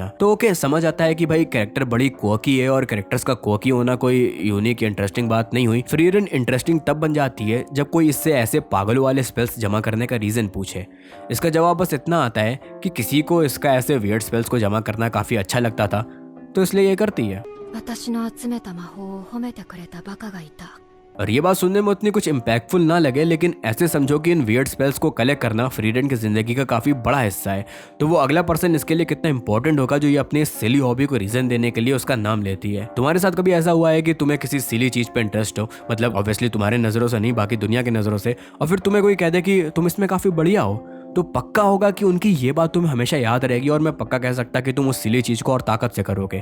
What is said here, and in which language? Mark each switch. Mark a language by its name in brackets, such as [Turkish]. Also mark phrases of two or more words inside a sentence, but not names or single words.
[Hindi] तो ओके, समझ आता है कि भाई कैरेक्टर बड़ी क्वर्की है और कैरेक्टर्स का क्वर्की होना कोई [English] unique interesting [Hindi] बात नहीं हुई। फ्रीरन इंटरेस्टिंग तब बन जाती है जब कोई इससे ऐसे पागलों वाले स्पेल्स जमा करने का रीजन पूछे। इसका जवाब बस इतना आता है कि किसी को इसका ऐसे [English] weird spells [Hindi] को जमा करना काफी अच्छा लगता था, तो इसलिए ये करती है। [Japanese] 私の集めた魔法を褒めてくれたバカがいた。 [Hindi] और ये बात सुनने में उतनी कुछ इम्पैक्टफुल ना लगे, लेकिन ऐसे समझो कि इन [English] weird spells [Hindi] को कलेक्ट करना फ्रीरन की जिंदगी का काफी बड़ा हिस्सा है। तो वो अगला पर्सन इसके लिए कितना इंपॉर्टेंट होगा जो ये अपने [English] silly hobby [Hindi] को रीजन देने के लिए उसका नाम लेती है। तुम्हारे साथ कभी ऐसा हुआ है कि तुम्हें किसी सिली चीज पे इंटरेस्ट हो, मतलब ऑब्वियसली तुम्हारे नजरों से नहीं, बाकी दुनिया की नजरों से, और फिर तुम्हें कोई कह दे कि तुम इसमें काफी बढ़िया हो, तो पक्का होगा कि उनकी ये बात तुम्हें हमेशा याद रहेगी और मैं पक्का कह सकता कि तुम उस सिली चीज को और ताकत से करोगे।